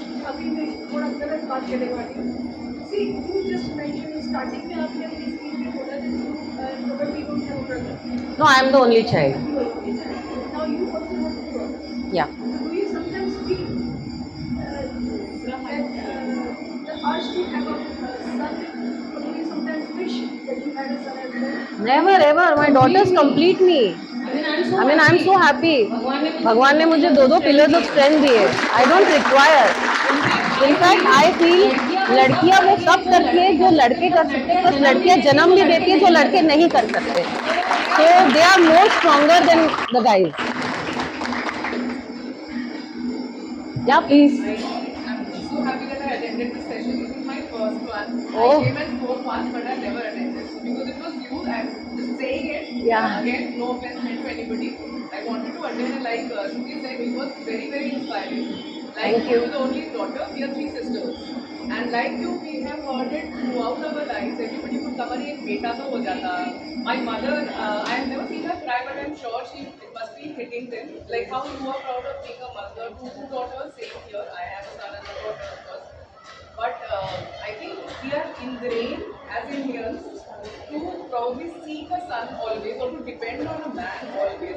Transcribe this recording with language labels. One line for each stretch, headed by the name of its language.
Hindi: अभी मैं थोड़ा गलत बात करने वाली हूँ.
English: See, you just mentioned starting
Hindi: में आपने अपनी स्पीच में बोला
English: that probably don't have a brother. No, I am the only child. Now you also have a brother. Yeah. So do you sometimes feel that the urge to have a son, or do you sometimes wish that you had a son as well? Never ever. My daughters complete me. I mean, I'm so happy.
Hindi: भगवान ने मुझे 2
English: pillars of strength
Hindi: दिए.
English: I don't require. In fact, I feel
Hindi: लड़कियां वो सब करती है जो लड़के कर सकते हैं, बस लड़कियां जन्म भी देती है जो लड़के नहीं कर सकते.
English: So they are more stronger than the guys. Yeah, please. I'm so happy that I attended this session. This is my first one. Oh. I came and spoke once, but I never attended. So because it was you, I'm just saying it. Yeah. Again, no offense meant to anybody. I wanted to attend, and like Shruti said, it was very, very inspiring. Like Thank you. you're the only daughter. We are 3 sisters. And like you, we have heard it throughout our lives. Everybody would come and
Hindi: एक बेटा तो हो जाता.
English: My mother, I have never seen her cry, but I'm sure it must be hitting them. Like how you are proud of being a mother. 2 daughters, same here. I have a son and a daughter, of course. But I think we are ingrained as Indians to probably seek a son always, or to depend on a man always.